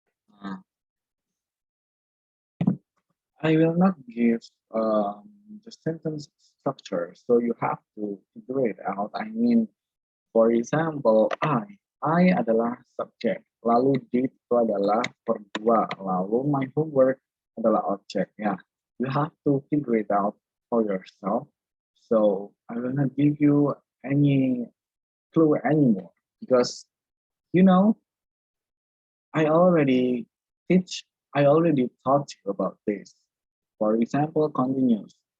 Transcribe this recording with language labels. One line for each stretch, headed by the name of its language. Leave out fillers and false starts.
English: Nah, I will not give the sentence structure, so you have to figure it out. I mean, for example,
Indonesian: I adalah subjek, lalu did itu adalah verb 2, lalu my homework adalah objek.
English: Ya, you have to figure it out for yourself. So I will not give you any clue anymore because you know I already teach. I already taught you about this. For example, continuous.